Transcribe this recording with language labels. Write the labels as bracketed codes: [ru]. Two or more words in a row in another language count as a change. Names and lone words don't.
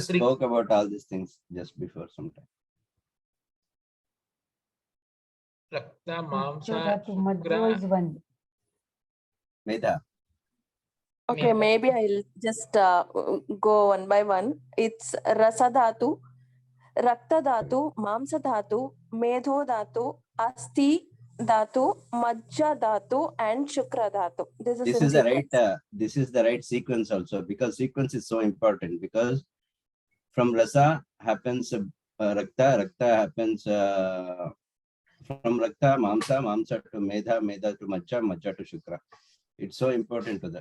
[en] just 3. spoke about all these things just before some time. [sa] Rakta, Mamsa, Majjadhatu. Majjo Shukra. [en] is one. Meda. Okay, maybe I'll just go one by one. [sa] It's Rasa Dhatu, Rakta Dhatu, Mamsa Dhatu, Medho Dhatu, Asti Dhatu, Majja Dhatu, and Shukra Dhatu. [en] This is the right sequence also, because sequence is so important, because from rasa happens rakta happens from [sa] rakta mamsa [en] to medha to majja to shukra. It's so important to that.